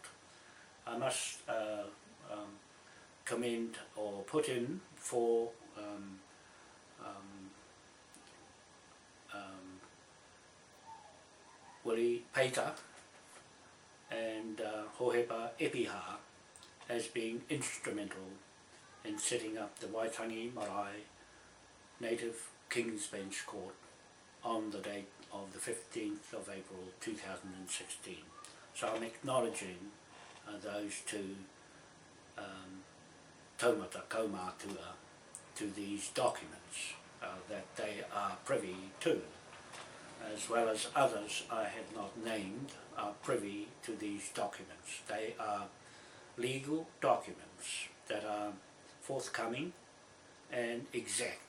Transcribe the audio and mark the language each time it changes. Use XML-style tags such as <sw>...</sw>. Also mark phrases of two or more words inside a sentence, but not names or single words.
<en>I must commend or put in for Willie Peita and Hohepa Epiha as being instrumental in setting up the Waitangi Marae Native King's Bench Court on the date of the 15th of April 2016. So I'm acknowledging those two</en> <mi>taumata kaumātua</mi> <en>to these documents that they are privy to, as well as others I have not named are privy to these documents. They are legal documents that are forthcoming and exact.</en>